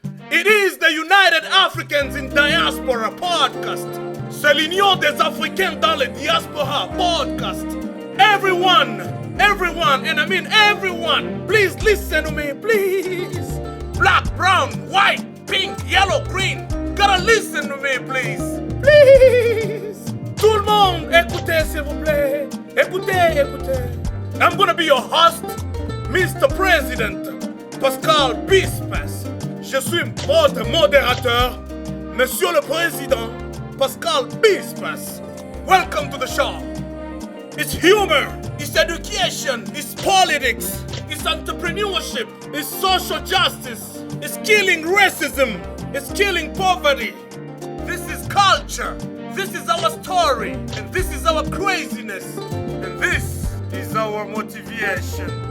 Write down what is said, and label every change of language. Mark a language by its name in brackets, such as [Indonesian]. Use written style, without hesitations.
[English] It is the United Africans in Diaspora podcast. [French] C'est l'Union des Africains dans le Diaspora podcast. [English] Everyone, and I mean everyone, please listen to me, please. Black, brown, white, pink, yellow, green. Gotta listen to me, please. Please. [French] Tout le monde, écoutez s'il vous plaît. Écoutez. [English] I'm gonna be your host, Mr. [French] President, Pascal Bispas. Je suis votre modérateur, Monsieur le Président, Pascal Bispas. [English] Welcome to the show. It's humor, it's education, it's politics, it's entrepreneurship, it's social justice, it's killing racism, it's killing poverty. This is culture, this is our story, and this is our craziness, and this is our motivation.